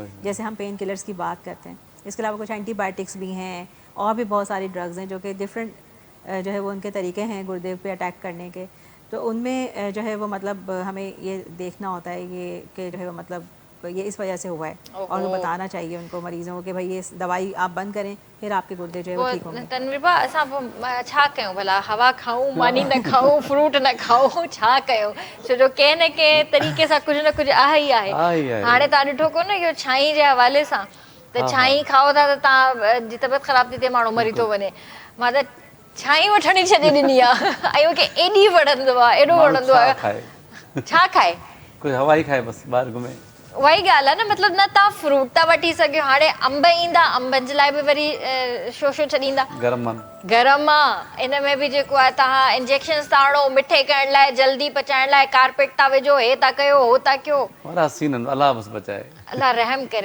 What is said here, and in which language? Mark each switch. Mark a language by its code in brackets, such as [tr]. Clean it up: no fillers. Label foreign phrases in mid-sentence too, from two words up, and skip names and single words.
[ur] جیسے ہم [en] pain killers [ur] کی بات کرتے ہیں، اس کے علاوہ کچھ اینٹی بایوٹکس بھی ہیں اور بھی بہت ساری ڈرگز ہیں جو کہ ڈفرنٹ جو ہے وہ ان کے طریقے ہیں گردے پہ اٹیک کرنے کے. تو ان میں جو ہے وہ مطلب ہمیں یہ دیکھنا ہوتا ہے یہ کہ جو ہے وہ مطلب یہ اس وجہ سے ہوا ہے، اور وہ بتانا چاہیے ان کو مریضوں کو کہ بھائی یہ دوائی آپ بند کریں، پھر آپ کے گردے جو ہے وہ ٹھیک ہوں گے. [sd] तनवीर भाउ, असां छा कयूं भला? हवा खाऊं, मानी न खाऊं, फ्रूट न खाऊं, छा कयूं? छो जो कंहिं न कंहिं तरीक़े सां कुझु न कुझु आहे ई आहे। हाणे तव्हां ॾिठो कोन इहो छाई जे हवाले सां, त छाई खाओ था त तव्हां जी तबियत ख़राब थी थिए, माण्हू मरी थो वञे। मां त छाई वठणी छॾे ॾिनी आहे, ऐं मूंखे एॾी वणंदो आहे, एॾो वणंदो आहे। छा खाए? कोई हवा ही खाए, बस ॿाहिरि घुमे। वही ॻाल्हि आहे न, मतिलबु न तव्हां फ्रूट था वठी सघो, हाणे अंब ईंदा, अंबनि जे लाइ बि वरी शो छॾींदा, गरम आहे, इन में बि जेको आहे तव्हां इंजेक्शन्स था हणो मिठे करण लाइ, जल्दी पचाइण लाइ, कारपेट था विझो, हे था कयो, हो था कयो, अलाह रहम करे।